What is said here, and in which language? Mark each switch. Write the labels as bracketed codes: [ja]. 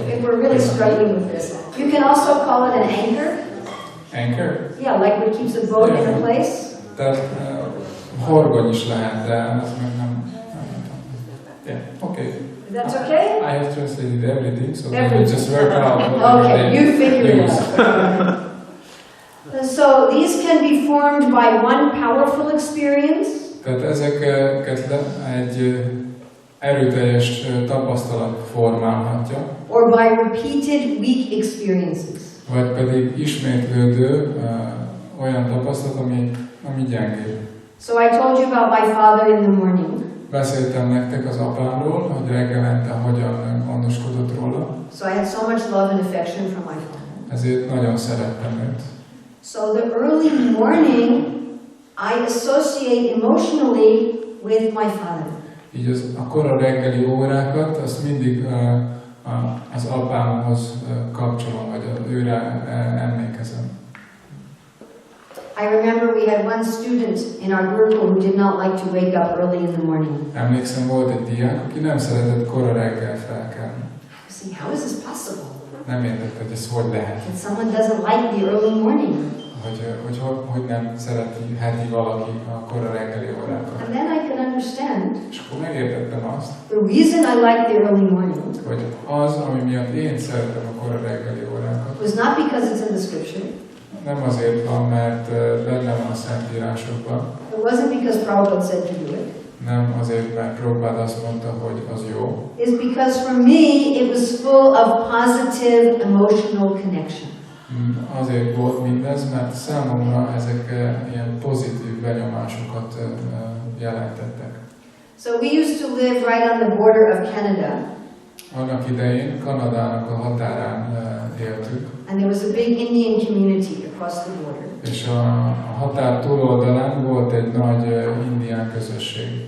[en] if we're really struggling with this, you can also call it an anchor. Anchor? Yeah, like what keeps a boat in a place. [hu] Tehát horgony is lehet, de ez meg nem. [en] Yeah, okay. That's okay? I have translated everything, so we just work out. Okay, you figure it out. So these can be formed by one powerful experience. [hu] Tehát ezeket egy erőteljes tapasztalat formálhatja. [en] Or by repeated weak experiences. [hu] Vagy pedig ismétlődő olyan tapasztalat, ami gyengébb. [en] So I told you about my father in the morning. [hu] Beszéltem nektek az apámról, hogy reggelente hogyan gondoskodott róla. [en] So I had so much love and affection for my father. [hu] Ezért nagyon szerettem őt. [en] So the early morning I associate emotionally with my father. [hu] Így a kora reggeli órákat, azt mindig az apámhoz kapcsolom, vagy őre emlékezem. [en] I remember we had one student in our group who did not like to wake up early in the morning. [hu] Emlékszem, volt egy diák, aki nem szeretett kora reggel felkelni. [en] See, how is this possible? [hu] Nem értett, hogy ez hogy lehet. [en] That someone doesn't like the early morning. [hu] Hogy nem szereti valaki a kora reggeli órákat. [en] And then I could understand. [hu] És akkor megértettem azt, [en] the reason I like the early morning [hu] hogy az, ami miatt én szeretem a kora reggeli órákat, [en] was not because it's in the scripture. [hu] Nem azért van, mert benne van a Szentírásokban. [en] It wasn't because Prabhupada said to do it. [hu] Nem azért, mert Prabhupada azt mondta, hogy az jó. [en] It's because for me it was full of positive emotional connection. [hu] Azért volt mindez, mert számomra ezek ilyen pozitív benyomásokat jelentettek. [en] So we used to live right on the border of Canada. [hu] Annak idején Kanadának a határán éltük. [en] And there was a big Indian community across the border. [hu] És a határ túloldalán volt egy nagy indián közösség.